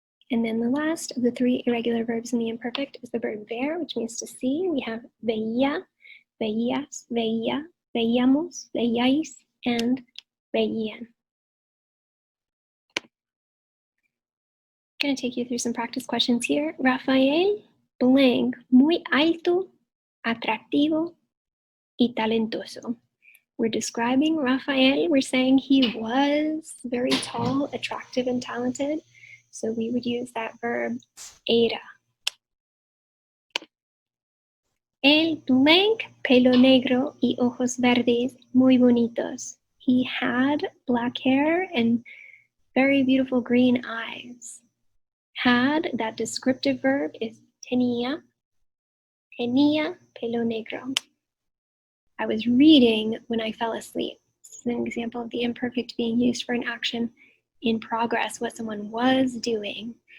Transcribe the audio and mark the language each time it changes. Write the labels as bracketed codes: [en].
[en] And then the last of the 3 irregular verbs in the imperfect is the verb ver, which means to see. [es] We have veía, veías, veía, veíamos, veíais, and veían. [en] I'm going to take you through some practice questions here. [es] Rafael blank, muy alto, atractivo, y talentoso. [en] We're describing Rafael. We're saying he was very tall, attractive, and talented. So we would use that verb era. [es] El blank, pelo negro y ojos verdes, muy bonitos. [en] He had black hair and very beautiful green eyes. Had, that descriptive verb is tenía. [es] Tenía pelo negro. [en] I was reading when I fell asleep. This is an example of the imperfect being used for an action in progress, what someone was doing.